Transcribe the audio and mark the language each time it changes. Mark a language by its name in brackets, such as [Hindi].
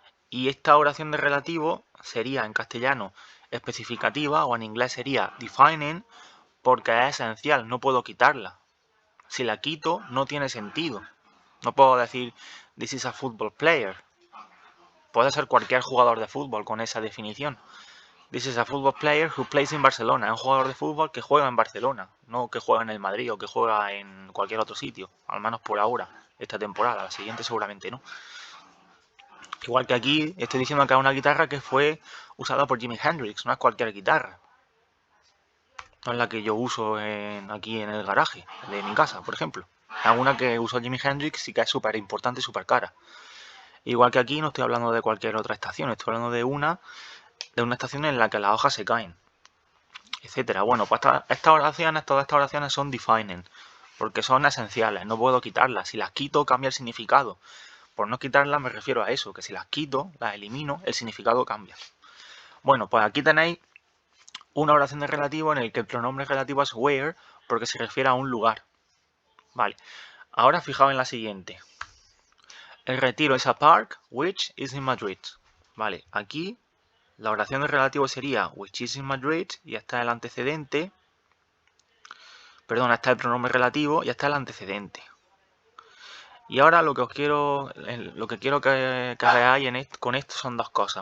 [Spanish] Y esta oración de relativo sería en castellano especificativa o en inglés sería defining porque es esencial, no puedo quitarla. Si la quito no tiene sentido. No puedo decir [English] this is a football player. [Spanish] Puede ser cualquier jugador de fútbol con esa definición. [English] This is a football player who plays in Barcelona. [Spanish] Es un jugador de fútbol que juega en Barcelona, no que juega en el Madrid o que juega en cualquier otro sitio. Al menos por ahora, esta temporada. La siguiente seguramente no. Igual que aquí estoy diciendo que es una guitarra que fue usada por Jimi Hendrix. No es cualquier guitarra. No es la que yo uso aquí en el garaje de mi casa, por ejemplo. Es una que usó Jimi Hendrix y que es súper importante y súper cara. Igual que aquí no estoy hablando de cualquier otra estación. Estoy hablando de una estación en la que las hojas se caen, etcétera. Bueno, pues todas estas oraciones son defining, porque son esenciales, no puedo quitarlas. Si las quito, cambia el significado. Por no quitarlas me refiero a eso, que si las quito, las elimino, el significado cambia. Bueno, pues aquí tenéis una oración de relativo en el que el pronombre relativo es where, porque se refiere a un lugar. Vale, ahora fijaos en la siguiente. [English] El retiro is a park which is in Madrid. [Spanish] Vale, aquí la oración de relativo sería [English] which is in Madrid [Spanish] y está el antecedente. Perdón, está el pronombre relativo y está el antecedente. Y ahora lo que quiero que veáis con esto son dos cosas.